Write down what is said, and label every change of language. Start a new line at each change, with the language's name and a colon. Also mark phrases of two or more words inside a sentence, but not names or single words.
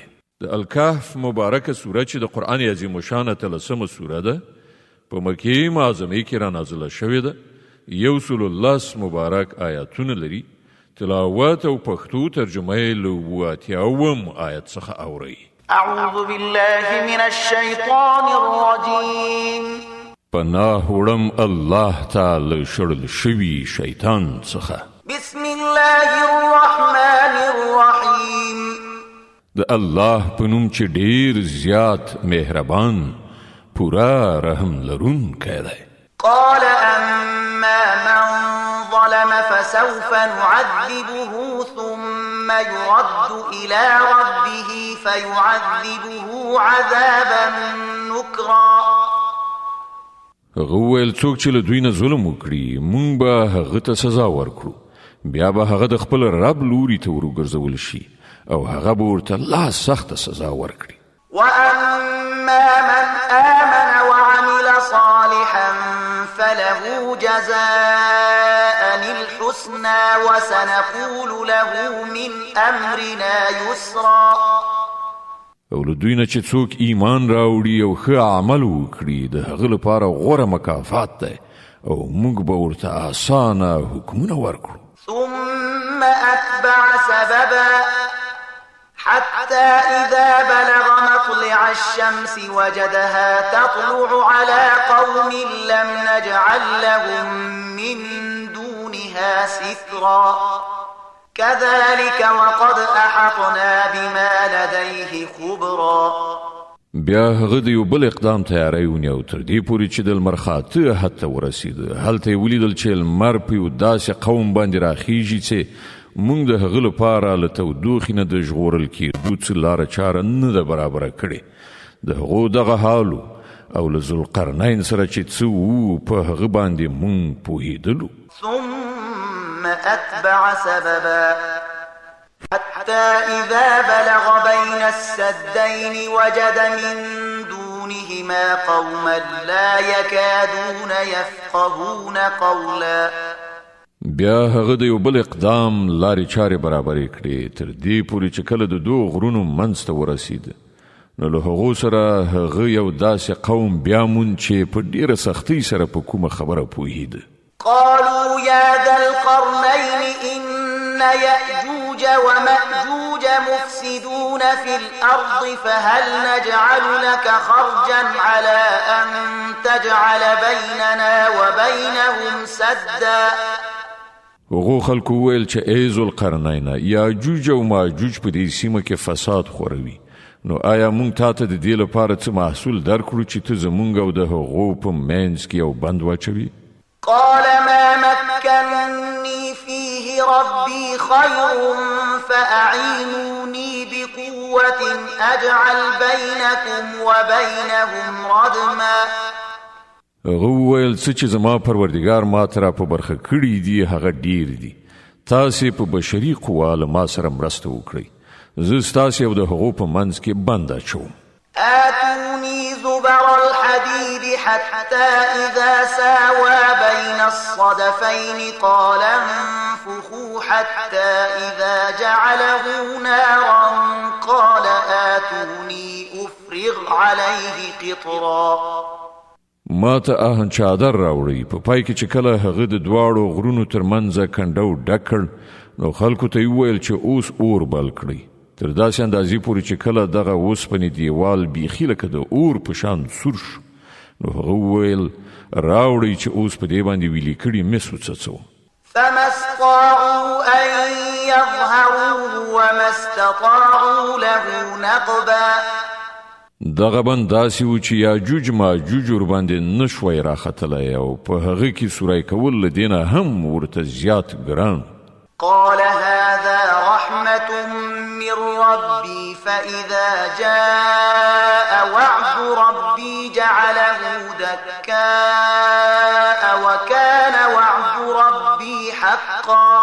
Pashto: د الکهف مبارکه سوره چې د قرآن عظیم شانه 13مه سوره ده په مکې معظمه کې را نازله شوې ده. 110 مبارک آیاتونه لري. تلاوت او پښتو ترجمه یې له 80 آیت څخه اوري.
Arabic: اعوذ بالله من الشیطان الرجیم.
Pashto: پناه وړم الله تعالی شړل شوي شیطان څخه.
Arabic: بسم الله الرحمن الرحیم.
Pashto: د الله په نوم چې ډیر زیات مهربان پورا رحم لرونکی دی.
Arabic: قال أما من ظلم فسوف نعذبه ثم يرد إلى ربه فيعذبه عذابا نكرا.
Pashto: هغه ویل څوک چې له دوی نه ظلم وکړي مونږ به هغه ته سزا ورکړو بیا به هغه د خپل رب لوري ته ورګرځول شي او هغه به ورته لا سخته سزا ورکړي.
Arabic: وأما من آمن وعمل صالحا فله جزاء الحسنى وسنقول له من أمرنا يسرا.
Pashto: او له دوی نه چې څوک ایمان راوړي او ښه عمل وکړي د هغه لپاره غوره مکافات دی او موږ به ورته اسانه حکمونه ورکړو.
Arabic: ثم أتبع سببا حتى إذا بلغ مطلع الشمس وجدها تطلع على قوم لم نجعل لهم من دونها سترا كذلك وقد أحطنا بما لديه خبرا.
Pashto: بیا هغه د یو بل اقدام تیاری ونیو تر دې پورې چې د لمر خاته حتی ورسېد. هلته یې ولیدل چې لمر په یو داسې قوم باندې راخیږي چې مونږ د هغه لپاره له تودوخې نه د ژغورل کېدو څه لاره چاره نه ده برابره کړې. د هغو دغه حالو او له ذوالقرنین سره چې څه وو په هغه باندې مونږ پوهېدلو.
Arabic: ثم أتبع سببا حتى إذا بلغ بين السدين وجد من دونهما قوما لا يكادون يفقهون قولا.
Pashto: بیا هغه د یو بل اقدام لارې چارې برابرې کړې تر دې پورې چې کله د دوه غرونو منځ ته ورسېد نو له هغو سره هغه یو داسې قوم بیا موند چې په ډېره سختۍ سره په کومه خبره پوهېده.
Arabic: قالوا يا ذا القرنين إن يأجوج ومأجوج مفسدون في الأرض فهل نجعل لك خرجا على أن تجعل بيننا وبينهم سدا.
Pashto: هغو خلکو ویل چې ای ذوالقرنین یاجوج او ماجوج په دې سیمه کې فساد خوروي نو آیا مونږ تاته د دې لپاره څه محصول درکړو چې ته زمونږ او د هغو په منځ کې یو بند واچوي؟
Arabic: قال ما مكنني فيه ربي خير فأعينوني بقوة أجعل بينكم وبينهم ردما.
Pashto: هغه ویل څه چې زما پروردګار ما ته را په برخه کړي دي هغه ډیر دي. تاسې په بشري قوا له ما سره مرسته وکړئ. زه ستاسې او د هغو په منځ کې بند اچوم.
Arabic: آتوني زبر الحديد حتى إذا ساوى بين الصدفين قال انفخوا حتى إذا جعله نارا قال آتوني أفرغ عليه قطرا.
Pashto: ما ته آهن چادر راوړی په پای کې چې کله هغه د دواړو غرونو ترمنځ کنډو ډک کړ نو خلکو ته ویل چې اوس اور بل کړئ. تر داسې اندازې پورې چې کله دغه اوسپنې دیوال بیخي لکه د اور په شان سور شو نو هغه وویل راوړئ چې اوس په دې باندې ویلي کړي مس وڅڅوم.
Arabic: فما استطاعوا أن يظهروه وما استطاعوا له نقبا.
Pashto: دغه بند داسې و چې یاجوج ماجوج ورباندې نشوی راختلی او په هغه کې سوری کول له دې نه هم ورته زیات ګران.
Arabic: قال هذا رحمة من ربي فإذا جاء وعد ربي جعله دكاء وكان وعد ربي حقا.